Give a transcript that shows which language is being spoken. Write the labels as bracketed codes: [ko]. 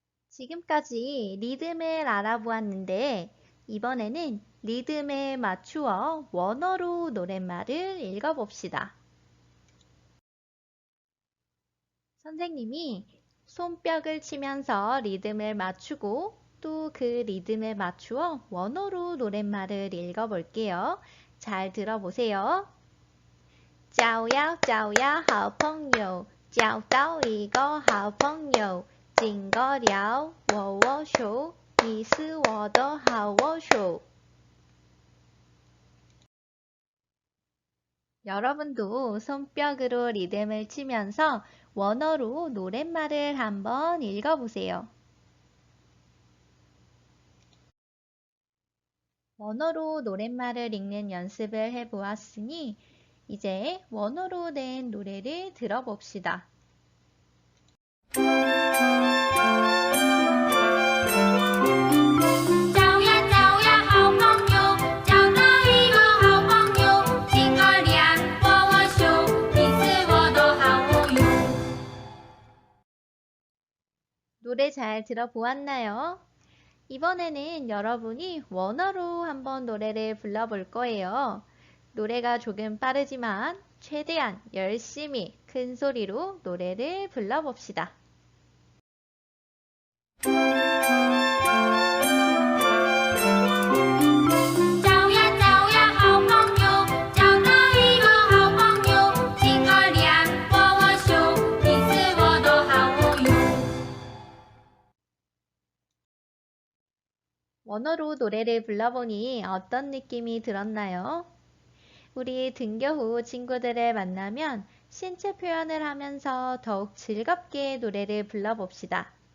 [ko] 지금까지 리듬을 알아보았는데 이번에는 리듬에 맞추어 원어로 노랫말을 읽어봅시다. 선생님이 손뼉을 치면서 리듬을 맞추고 또 그 리듬에 맞추어 원어로 노랫말을 읽어볼게요. 잘 들어보세요. [zh] 交呀交呀好朋友，交到一个好朋友，经过了握握手，你是我的好握手。 [ko] 여러분도 손뼉으로 리듬을 치면서 원어로 노랫말을 한번 읽어보세요. 원어로 노랫말을 읽는 연습을 해보았으니 이제 원어로 낸 노래를 들어봅시다. [zh] 找呀找呀，好朋友，找到一个好朋友，亲个脸，握握手，你是我的好朋友。 [ko] 노래 잘 들어보았나요? 이번에는 여러분이 원어로 한번 노래를 불러볼 거예요. 노래가 조금 빠르지만 최대한 열심히 큰 소리로 노래를 불러봅시다. [zh] 找呀找呀，好朋友，找到一个好朋友，亲个脸，握握手，你是我的好朋友。 [ko] 원어로 노래를 불러보니 어떤 느낌이 들었나요? 우리 등교 후 친구들을 만나면 신체 표현을 하면서 더욱 즐겁게 노래를 불러봅시다.